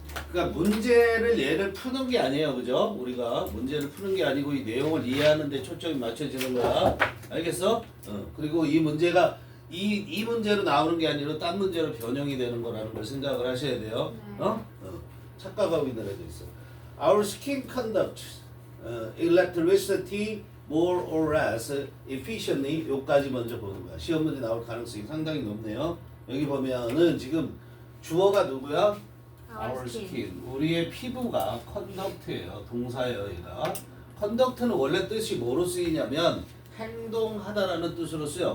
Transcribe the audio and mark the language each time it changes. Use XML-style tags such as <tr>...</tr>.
<ko>그러니까 문제를 얘를 푸는 게 아니에요, 그죠? 우리가 문제를 푸는 게 아니고 이 내용을 이해하는 데 초점이 맞춰지는 거야. 알겠어? 그리고 이 문제가 이 문제로 나오는 게 아니라 딴 문제로 변형이 되는 거라는 걸 생각을 하셔야 돼요. 착각하고 있는 애도 있어.</ko> <en>Our skin conducts electricity more or less efficiently.</en> <ko>요까지 먼저 보는 거야. 시험 문제 나올 가능성이 상당히 높네요. 여기 보면은 지금 주어가 누구야?</ko> <en>Our skin.</en> <ko>우리의 피부가 conduct예요. 동사예요, 얘가. conduct는 원래 뜻이 뭐로 쓰이냐면 행동하다라는 뜻으로 쓰여.</ko>